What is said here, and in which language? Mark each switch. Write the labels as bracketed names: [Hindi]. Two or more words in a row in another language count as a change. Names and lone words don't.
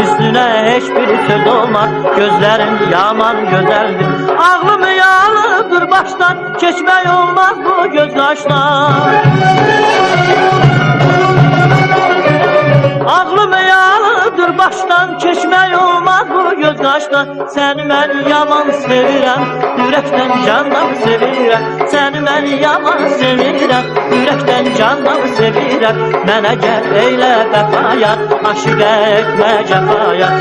[Turkish] Üstüne hiçbir söz olmaz, gözlerin yaman güzeldir. Ağlım yağlıdır baştan, geçmek olmaz bu gözyaşlar. Ağlım yağlıdır baştan, [Azerbaijani] keçmək olmaz bu gözyaşdan. Səni mən yaman sevirəm, ürəkdən candan sevirəm. Səni mən yaman sevirəm, ürəkdən candan sevirəm. Mənə gəl eylə vəfayat, aşıq etmə cəfayat.